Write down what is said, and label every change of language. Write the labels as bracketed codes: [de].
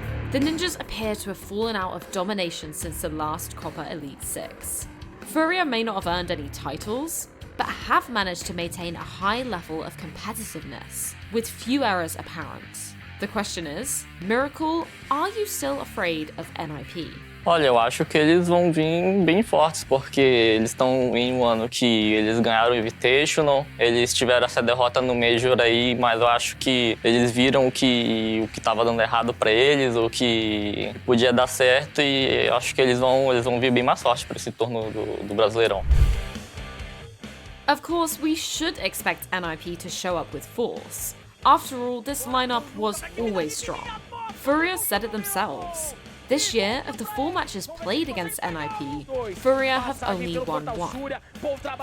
[en] The Ninjas appear to have fallen out of domination since the last Copa Elite 6. FURIA may not have earned any titles, but have managed to maintain a high level of competitiveness, with few errors apparent. The question is, Miracle, are you still afraid of NIP? [pt] Olha, eu acho que eles vão vir bem fortes, porque eles estão em um ano que eles ganharam o Invitational, eles tiveram essa derrota no Major aí, mas eu acho que eles viram o que estava dando errado para eles, o que podia dar certo, e eu acho que eles vão vir bem mais fortes para esse torno do Brasileirão. [en] Of course, we should expect NIP to show up with force. After all, this lineup was always strong. FURIA said it themselves. This year, of the 4 matches played against NIP, FURIA have only won 1.